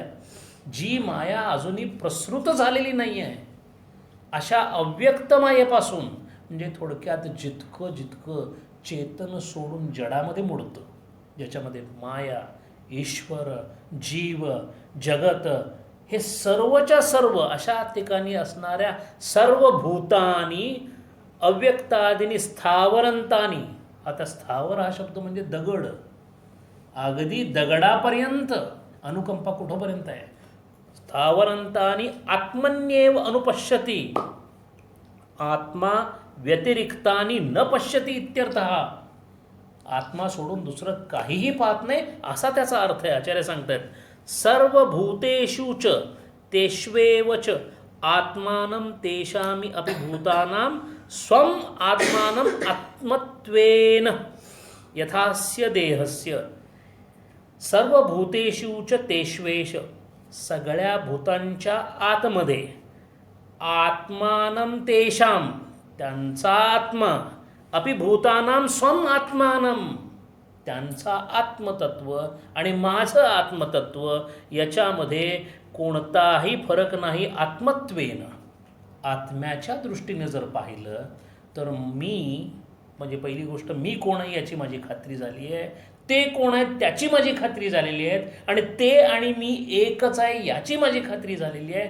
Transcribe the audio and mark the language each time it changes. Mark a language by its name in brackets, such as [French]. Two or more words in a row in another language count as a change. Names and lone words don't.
[Marathi] जी माया अजूनही प्रसृत झालेली नाही आहे अशा अव्यक्त मायेपासून, म्हणजे थोडक्यात जितकं चेतन सोडून जडामध्ये मोडतं, ज्याच्यामध्ये माया, ईश्वर, जीव, जगत हे सर्वच्या सर्व अशा ठिकाणी असणाऱ्या सर्व भूतानी [Sanskrit] अव्यक्तादिनी स्थावरंतानी. [Marathi] आता स्थावर हा शब्द म्हणजे दगड, अगदी दगडापर्यंत अनुकंपा कुठंपर्यंत आहे. [Sanskrit] स्थावरंतानी आत्मन्येव अनुपश्यती, आत्मा व्यतिरिक्तानी न पश्यती इत्यर्थः. [Marathi] आत्मा सोडून दुसरं काहीही पाहत नाही असा त्याचा अर्थ आहे. आचार्य सांगतात, [Sanskrit] सर्वभूतेषु च तेष्वेव च आत्मानं तेषामि अपि भूतानां स्वम आत्मानम आत्मत्वेन यथास्य देहस्य सर्वभूतेषु च तेष्वेश, [Marathi] सगळ्या भूतांच्या आतमध्ये [Sanskrit] आत्मानं तेषां, [Marathi] त्यांचा आत्मा, [Sanskrit] अपि भूतानां स्वम आत्मानं, [Marathi] त्यांचा आत्मतत्व आणि माझं आत्मतत्व याच्यामध्ये कोणताही फरक नाही. आत्मत्वेन, आत्म्याच्या दृष्टीने जर पाहिलं तर मी म्हणजे पहिली गोष्ट मी कोण आहे याची माझी खात्री झाली आहे, ते कोण आहेत त्याची माझी खात्री झालेली आहे, आणि ते आणि मी एकच आहे याची माझी खात्री झालेली आहे.